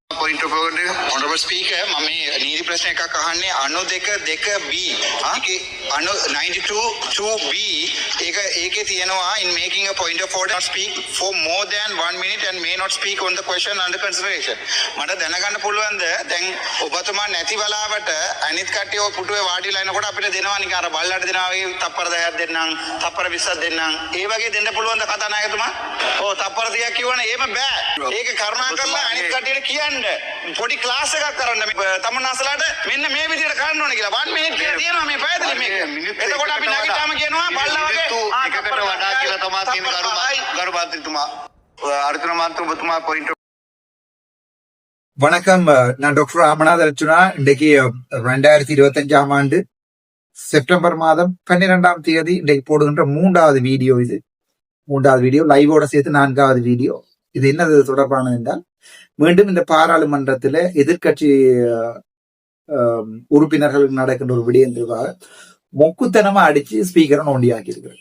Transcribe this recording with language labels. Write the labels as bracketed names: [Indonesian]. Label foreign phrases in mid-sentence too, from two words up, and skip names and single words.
[English] point of order. Honorable Speaker, [Sinhala] මම නීති ප්‍රශ්න එකක් අහන්නේ 92(2)B. අනු 92(2)B ඒකේ තියෙනවා [English] in making a point of order not speak for more than 1 minute and may not speak on the question under consideration. [Sinhala] මට දැනගන්න පුළුවන්ද දැන් ඔබතුමා නැති වෙලාවට අනිත් කට්ටිය ඔය පුටුවේ වාඩිලා ඉනකොට අපිට දෙනවා නිකන් අර බල්ලට දෙනවා වගේ තප්පර 10ක් දෙන්නම් තප්පර 20ක් දෙන්නම් ඒ වගේ දෙන්න පුළුවන්ද කතානායකතුමා? ඔව් තප්පර 30ක් කියවනේ එහෙම බෑ. ඒක කරුණා කරලා අනිත් කට්ටියට කියන්න පොඩි ක්ලාස් එකක් කරන්න තමන්නාසලාට මෙන්න මේ විදිහට කරන්න ඕනේ කියලා 1 minute කියලා තියෙනවා මේ පැයදලි මේක. එතකොට අපි නැගිටාම කියනවා බල්ලා වගේ එකකට වඩා කියලා තමයි තියෙන ගරු මන්ත්‍රීතුමා අර්ජුන මන්ත්‍රීතුමා පොයින්ට්. [Tamil] வணக்கம். நான் டாக்டர் ராமநாத அர்ச்சுனா. இன்றைக்கு 2025ஆம் ஆண்டு செப்டம்பர் மாதம் 12ஆம் தேதி இன்றைக்கு போடுகின்ற மூன்றாவது வீடியோ. இது மூன்றாவது வீடியோ லைவோட சேர்த்து 4வது வீடியோ. இது என்னது தொடர்பானது என்றால் மீண்டும் இந்த பாராளுமன்றத்தில் எதிர்கட்சி உறுப்பினர்களுக்கு நடக்கின்ற ஒரு விடயம் தொடர்பாக மொக்குத்தனமா அடிச்சு ஸ்பீக்கரை நோண்டியாக்கி இருக்கிறேன்.